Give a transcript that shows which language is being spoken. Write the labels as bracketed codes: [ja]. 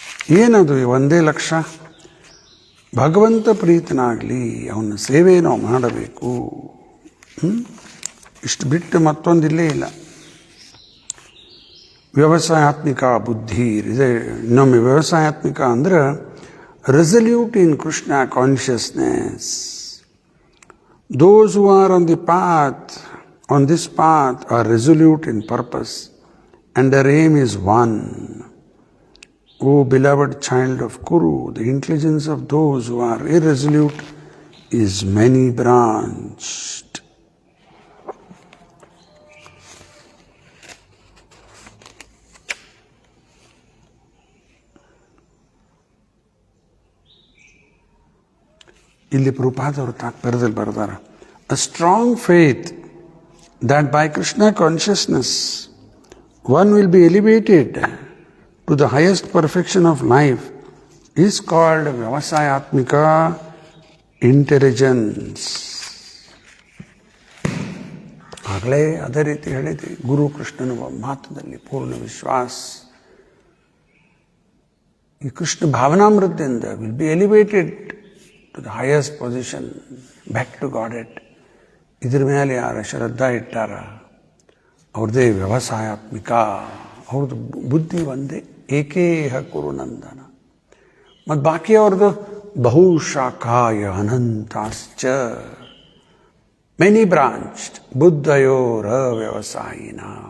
[kn] ಏನದು ಒಂದೇ ಲಕ್ಷ್ಯ? ಭಗವಂತ ಪ್ರೀತನಾಗಲಿ, ಅವನ ಸೇವೆ ನಾವು ಮಾಡಬೇಕು. ಇಷ್ಟು ಬಿಟ್ಟು ಮತ್ತೊಂದಿಲ್ಲೇ ಇಲ್ಲ. ವ್ಯವಸಾಯಾತ್ಮಿಕ ಬುದ್ಧಿ ಇದೆ. ಇನ್ನೊಮ್ಮೆ ವ್ಯವಸಾಯಾತ್ಮಿಕ ಅಂದ್ರೆ [en] Resolute in Krishna consciousness. Those who are on this path are resolute in purpose, and their aim is one. O beloved child of Kuru, the intelligence of those who are irresolute is many-branched. [kn] ಇಲ್ಲಿ ಪ್ರಭುಪಾದವರು ತಾತ್ಪರ್ಯದಲ್ಲಿ ಬರ್ತಾರೆ, [en] a strong faith that by Krishna consciousness one will be elevated to the highest perfection of life is called Vyavasayatmika intelligence. [kn] ಆಗಲೇ ಅದೇ ರೀತಿ ಹೇಳಿದ್ವಿ, ಗುರು ಕೃಷ್ಣನ ಮಾತದಲ್ಲಿ ಪೂರ್ಣ ವಿಶ್ವಾಸ. ಈ Krishna ಭಾವನಾಮೃತದಿಂದ [en] Will be elevated to the highest position, back to Godhead. [kn] ಇದ್ರ ಮೇಲೆ ಯಾರು ಶ್ರದ್ಧಾ ಇಟ್ಟಾರ ಅವ್ರದ್ದೇ ವ್ಯವಸಾಯಾತ್ಮಿಕ, ಅವ್ರದ್ದು ಬುದ್ಧಿ ಒಂದೇ, [sa] ಏಕೇಹ ಕುರು ನಂದನ. [kn] ಮತ್ತು ಬಾಕಿ ಅವ್ರದ್ದು [sa] ಬಹುಶಾಖಾಯ ಅನಂತಾಶ್ಚ, [en] many branched, [sa] ಬುದ್ಧಯೋರ ವ್ಯವಸಾಯಿನ.